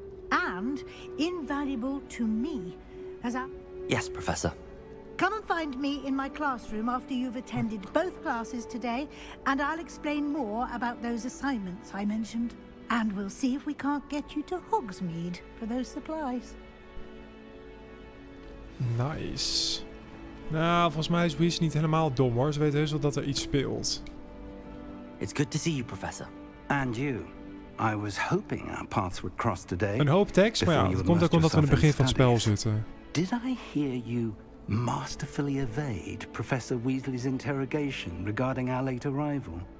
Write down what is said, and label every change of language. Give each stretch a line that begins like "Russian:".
English: And invaluable to me, as I... Yes, Professor. Come and find me in my classroom after you've attended both classes today, and I'll explain more about those assignments I mentioned. And we'll see if we can't get you to Hogsmeade for those supplies. Nice.
Dutch: Nou, volgens mij is Weasley niet helemaal dom hoor. Ze weet heus wel dat er iets speelt.
English: It's good to see you, Professor. And you. I was hoping our paths would cross today.
Dutch: Een hoop tekst, maar ja, dat komt ook omdat we in het begin van het spel zitten.
English: Did I hear you masterfully evade Professor Weasley's interrogation regarding our late arrival?